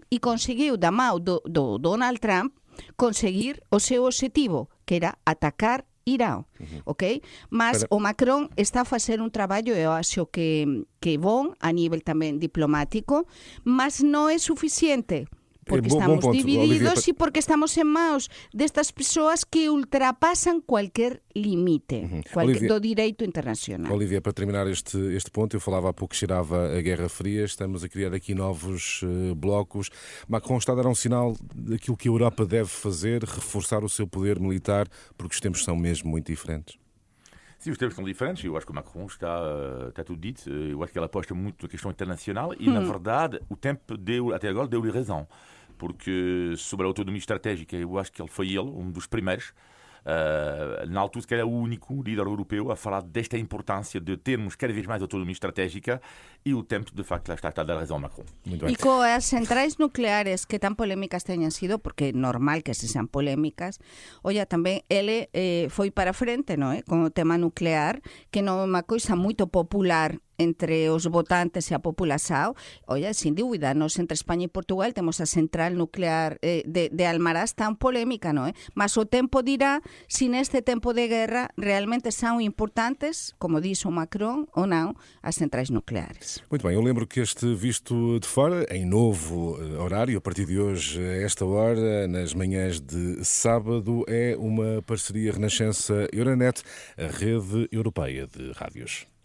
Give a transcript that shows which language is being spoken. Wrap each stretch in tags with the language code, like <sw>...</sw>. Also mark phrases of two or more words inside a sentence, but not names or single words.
<pt>E conseguiu da mão do Donald Trump conseguir o seu objetivo, que era atacar Irán, ok?</pt> <gl>Mas o Macron está a facer un traballo, eu acho que bon a nivel tamén diplomático, mas non é suficiente, porque estamos divididos e porque estamos en maus destas persoas que ultrapasan cualquier limite do direito internacional.</gl> <pt>Olivia, para terminar este ponto, eu falava há pouco que cheirava a Guerra Fria, estamos a criar aqui novos blocos. Macron está a dar um sinal daquilo que a Europa deve fazer, reforçar o seu poder militar, porque os tempos são mesmo muito diferentes. Sim, os tempos são diferentes. Eu acho que o Macron está tudo dito. Eu acho que ele aposta muito na questão internacional e, na verdade, o tempo até agora deu-lhe razão. Porque sobre a autonomia estratégica, eu acho que ele foi um dos primeiros. Na altura, que era o único líder europeu a falar desta importância de termos cada vez mais autonomia estratégica, e o tempo, de facto, lá está a dar razão a Macron.</pt> <gl>E com as centrais nucleares que tan polémicas teñan sido, porque é normal que se sean polémicas, olla, tamén ele foi para frente, non é? Con o tema nuclear, que non é unha coisa moito popular entre os votantes e a população. Olha, sin dúvida, nós entre España e Portugal temos a central nuclear de Almaraz tan polémica, non é?</gl> <pt>Mas o tempo dirá se neste tempo de guerra realmente são importantes, como diz o Macron, ou não, as centrais nucleares. Muito bem, eu lembro que este Visto de Fora, em novo horário, a partir de hoje, a esta hora, nas manhãs de sábado, é uma parceria Renascença-Euronet, a rede europeia de rádios.</pt>